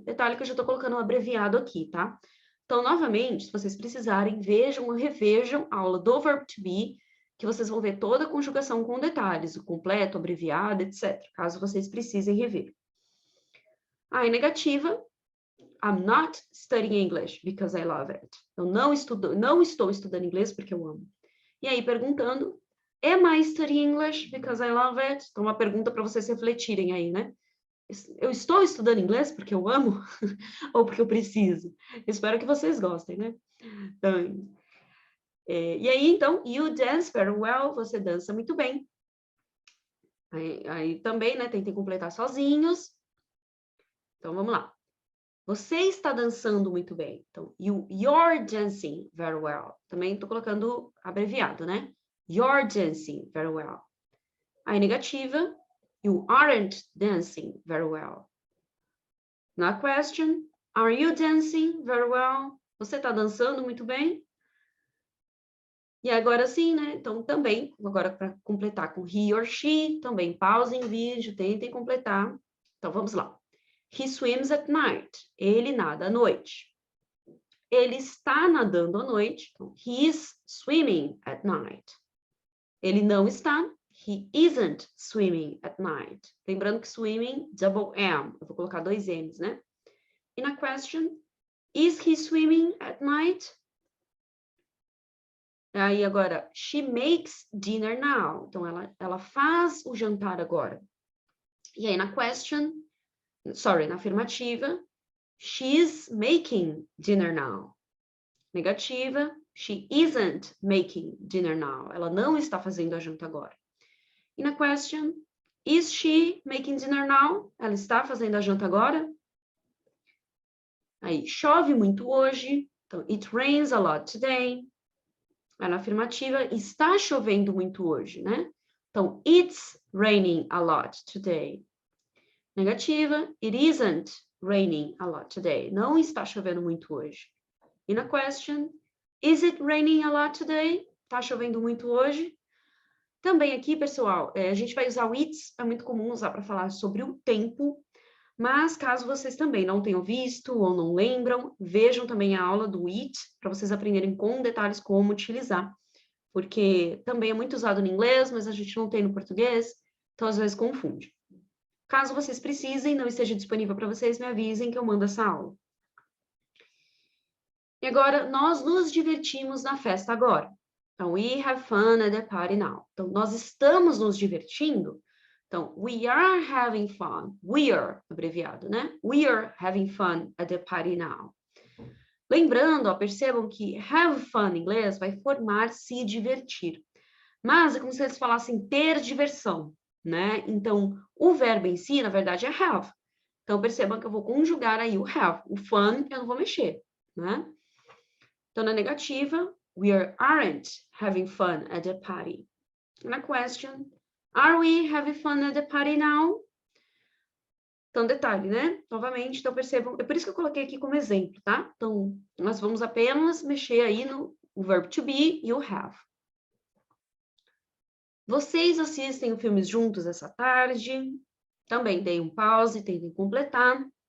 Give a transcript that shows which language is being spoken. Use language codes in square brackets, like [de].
[pt] Detalhe que eu já estou colocando um abreviado aqui, tá? Então, novamente, se vocês precisarem, vejam ou revejam a aula do verbo to be, que vocês vão ver toda a conjugação com detalhes, o completo, abreviado, etc., caso vocês precisem rever. Aí, negativa, [en] I'm not studying English because I love it. [pt] Eu não estou estudando inglês porque eu amo. [en] E aí, perguntando, am I studying English because I love it? [pt] Então, uma pergunta para vocês refletirem aí, né? Eu estou estudando inglês porque eu amo ou porque eu preciso? Espero que vocês gostem, né? Então, e aí, então, [en] you dance very well, [pt] você dança muito bem. Aí também, né, tentem completar sozinhos. Então, vamos lá. Você está dançando muito bem. [en] Então, you're dancing very well. [pt] Também estou colocando abreviado, né? [en] You're dancing very well. [pt] Aí, negativa, [en] you aren't dancing very well. Na question, are you dancing very well? [pt] Você está dançando muito bem? E agora sim, né? Então, também, agora para completar com he or she, também pausem o vídeo, tentem completar. Então, vamos lá. [en] He swims at night. [pt] Ele nada à noite. Ele está nadando à noite. [en] Então, he is swimming at night. [pt] Ele não está. [en] He isn't swimming at night. [pt] Lembrando que [en] swimming, double M. [pt] Eu vou colocar 2 M's, né? E na question, [en] is he swimming at night? Aí agora, she makes dinner now. [pt] Então, ela faz o jantar agora. E aí na question, na afirmativa, [en] she's making dinner now. Negativa, she isn't making dinner now. [pt] Ela não está fazendo a janta agora. [en] E na question, is she making dinner now? [pt] Ela está fazendo a janta agora? Aí, chove muito hoje. [en] Então, it rains a lot today. [pt] Aí na afirmativa, está chovendo muito hoje, né? [en] Então, it's raining a lot today. Negativa, it isn't raining a lot today. [pt] Não está chovendo muito hoje. [en] E na question, is it raining a lot today? [pt] Está chovendo muito hoje? Também aqui, pessoal, a gente vai usar o it's, é muito comum usar para falar sobre o tempo, mas caso vocês também não tenham visto ou não lembram, vejam também a aula do it, para vocês aprenderem com detalhes como utilizar, porque também é muito usado no inglês, mas a gente não tem no português, então às vezes confunde. Caso vocês precisem, não esteja disponível para vocês, me avisem que eu mando essa aula. E agora, nós nos divertimos na festa agora. [en] Então, we have fun at the party now. [pt] Então, nós estamos nos divertindo. [en] Então, we are having fun. We are, abreviado, né? We are having fun at the party now. [pt] Lembrando, ó, percebam que have fun em inglês vai formar se divertir. Mas é como se eles falassem ter diversão, né? Então, o verbo em si, na verdade, é have. Então, percebam que eu vou conjugar aí o have. O fun, eu não vou mexer, né? [en] Então, na negativa, we aren't having fun at the party. Na question, are we having fun at the party now? [pt] Então, detalhe, né? Novamente, então percebam, é por isso que eu coloquei aqui como exemplo, tá? Então, nós vamos apenas mexer aí no verbo to be e o have. Vocês assistem filmes juntos essa tarde? Também dei um pause, tentem completar.